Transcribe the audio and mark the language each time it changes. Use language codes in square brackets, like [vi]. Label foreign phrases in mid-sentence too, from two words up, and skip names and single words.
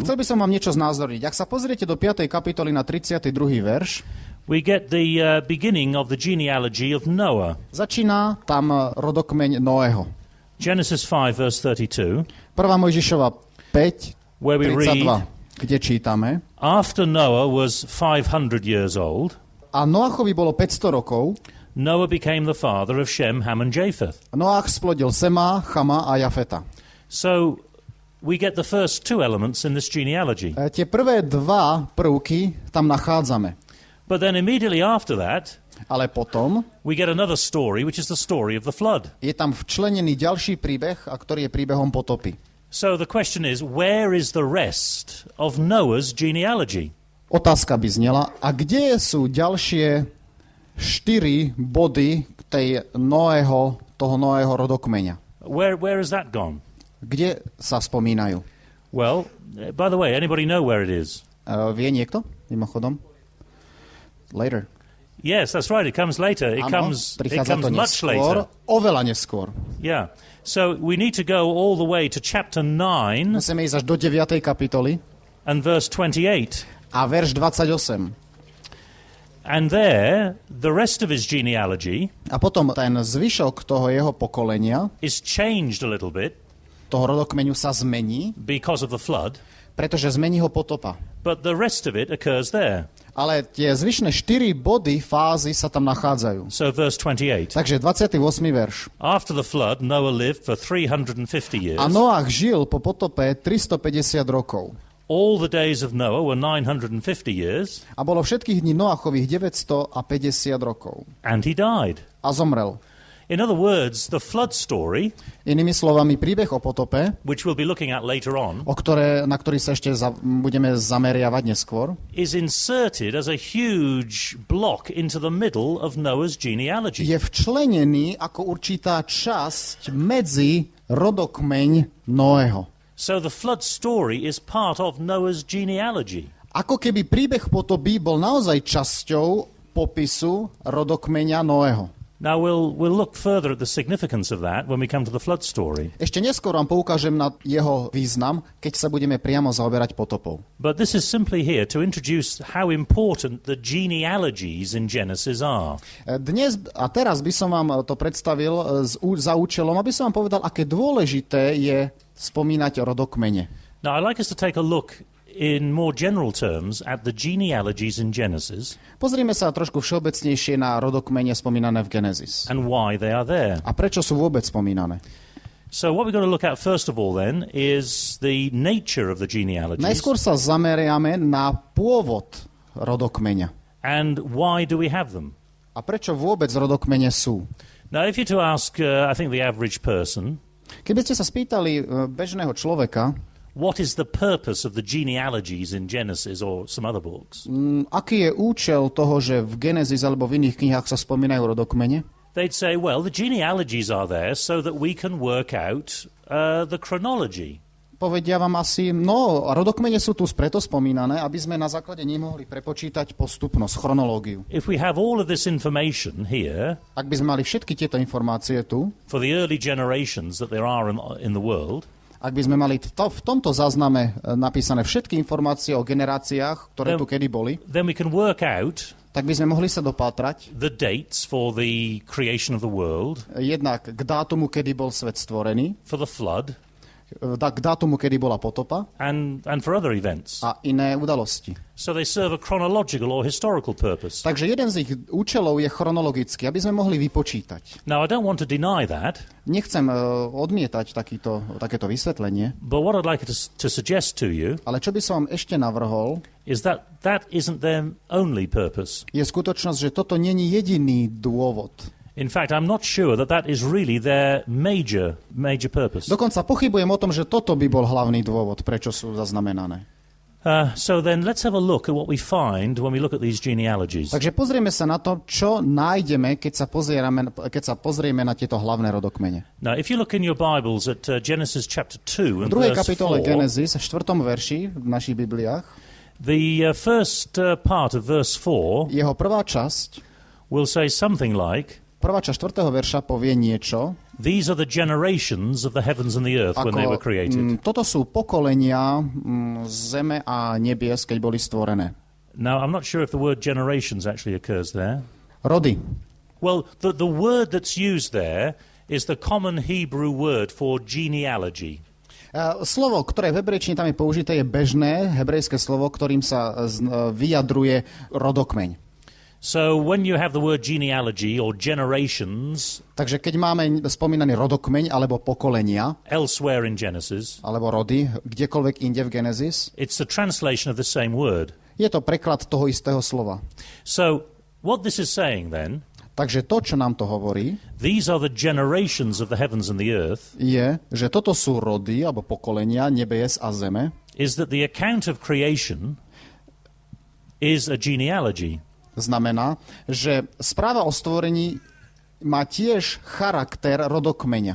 [sk] Chcel by som vám niečo znázorniť. Ak sa pozriete do 5. kapitoly na 32. verš, [en] we get the beginning of the genealogy of Noah. [sk] začína tam rodokmeň Noého. [en] Genesis 5, verse 32, [sk] 1. Mojžišova 5, [en] where we 32, read, [sk] kde čítame: [en] after Noah was 500 years old, [sk] A Noachovi bolo 500 rokov, [en] Noah became the father of Shem, Ham, and Japheth. [sk] Noach splodil Sema, Chama a Jafeta. [en] So we get the first two elements in this genealogy. [sk] Tie prvé dva prvky tam nachádzame. [en] But then immediately after that, [sk] Ale potom [en] we get another story, which is the story of the flood. [sk] je tam včlenený ďalší príbeh, a ktorý je príbehom potopy. [en] So the question is, where is the rest of Noah's genealogy? [sk] Otázka by znela, a kde sú ďalšie 4 body toho Noého rodokmeňa? [en] Where has that gone? [sk] Kde sa spomínajú? [en] Well, by the way, anybody know where it is? [sk] Vie niekto? Mimochodom? [en] Later. Yes, that's right. It comes later. It [sk] Áno, [en] comes [sk] prichádza to [en] much [sk] neskôr, [en] later. [sk] oveľa neskôr. [en] Yeah. So we need to go all the way to chapter 9 [sk] Musíme ísť až do 9. kapitoly [en] and verse 28. [sk] a verš 28. [en] And there, the rest of his genealogy [sk] A potom ten zvyšok toho jeho pokolenia, [en] is changed a little bit [sk] toho rodokmeňu sa zmení, [en] because of the flood, [sk] pretože zmení ho potopa. [en] but the rest of it occurs there. [sk] Ale tie zvyšné 4 body, fázy sa tam nachádzajú. [en] So verse 28. [sk] Takže 28. verš. [en] After the flood, Noah lived for 350 years. [sk] A Noach žil po potope 350 rokov. [en] All the days of Noah were 950 years, [sk] A bolo všetkých dní Noachových 950 rokov. [en] and he died. [sk] A zomrel. [en] In other words, the flood story, [sk] Inými slovami, príbeh o potope, [en] which we'll be looking at later on, [sk] na ktorý sa ešte budeme zameriavať neskôr, [en] is inserted as a huge block into the middle of Noah's genealogy. [sk] je včlenený ako určitá časť medzi rodokmeň Noého. [en] So the flood story is part of Noah's genealogy. [sk] Ako keby príbeh potopy bol naozaj časťou popisu rodokmeňa Noého. [en] Now we'll look further at the significance of that when we come to the flood story. [sk] Ešte neskôr vám poukážem na jeho význam, keď sa budeme priamo zaoberať potopou. [en] But this is simply here to introduce how important the genealogies in Genesis are. [sk] Dnes a teraz by som vám to predstavil za účelom, aby som vám povedal, aké dôležité je spomínať rodokmene. [en] Now I'd like us to take a look in more general terms at the genealogies in Genesis [sk] Pozrime sa trošku všeobecnejšie na rodokmene spomínané v Genesis. [en] and why they are there. [sk] A prečo sú vôbec spomínané? [en] So what we're going to look at first of all then is the nature of the genealogies [sk] Najskôr sa zameriame na pôvod rodokmeňa. [en] and why do we have them. [sk] A prečo vôbec rodokmene sú? [en] Now if you're to ask, I think the average person, [sk] Keby ste sa spýtali bežného človeka, [en] what is the purpose of the genealogies in Genesis or some other books? [sk] aký je účel toho, že v Genesis alebo v iných knihách sa spomínajú rodokmene? [en] They'd say, well, the genealogies are there so that we can work out the chronology. [sk] Povedia vám asi, no, rodokmene sú tu preto spomínané, aby sme na základe nich mohli prepočítať postupnosť, chronológiu. [en] If we have all of this information here [sk] Ak by sme mali všetky tieto informácie tu, [en] for the early generations that there are in the world, [sk] ak by sme mali v tomto zázname napísané všetky informácie o generáciách, ktoré tu kedy boli, [en] then we can work out [sk] tak by sme mohli sa dopátrať [en] the dates for the creation of the world, [sk] jednak k dátumu, kedy bol svet stvorený, [en] for the flood, [sk] k dátumu, kedy bola potopa [en] and for other events. [sk] a iné udalosti. [en] So they serve a chronological or historical purpose. [sk] Takže jeden z ich účelov je chronologický, aby sme mohli vypočítať. [en] Now, I don't want to deny that, [sk] Nechcem odmietať takéto vysvetlenie, [en] but what I'd like to suggest to you [sk] ale čo by som vám ešte navrhol, [en] is that that isn't their only purpose. [sk] je skutočnosť, že toto není jediný dôvod. [en] In fact, I'm not sure that that is really their major purpose. [sk] Dokonca pochybujem o tom, že toto by bol hlavný dôvod, prečo sú zaznamenané. [en] So then let's have a look at what we find when we look at these genealogies. [sk] Takže pozrieme sa na to, čo nájdeme, keď sa pozrieme na tieto hlavné rodokmene. [en] Now, if you look in your Bibles at Genesis chapter 2 and [sk] V druhej [en] verse [sk] kapitole 4, Genesis, v 4. verši v našich Bibliách, [en] the first part of verse 4 [sk] jeho prvá časť, [en] will say something like, [sk] prvá časť 4. verša povie niečo, [en] these are the generations of the heavens and the earth when they were created. [sk] Toto sú pokolenia zeme a nebies, keď boli stvorené. [en] Now, I'm not sure if the word generations actually occurs there. [sk] Rody. [en] Well, the word that's used there is the common Hebrew word for genealogy. [sk] Slovo, ktoré v hebrejčine tam je použité, je bežné hebrejské slovo, ktorým sa vyjadruje rodokmeň. [en] So when you have the word genealogy or generations [sk] Takže keď máme spomínaný rodokmeň alebo pokolenia, [en] elsewhere in Genesis, [sk] alebo rody, kdekoľvek inde v Genesis, [en] it's the translation of the same word. [sk] je to preklad toho istého slova. [en] So what this is saying then, [sk] Takže to, čo nám to hovorí, [en] these are the generations of the heavens and the earth, [sk] je, že toto sú rody alebo pokolenia nebies a zeme, [en] is that the account of creation is a genealogy. [sk] znamená, že správa o stvorení má tiež charakter rodokmeňa.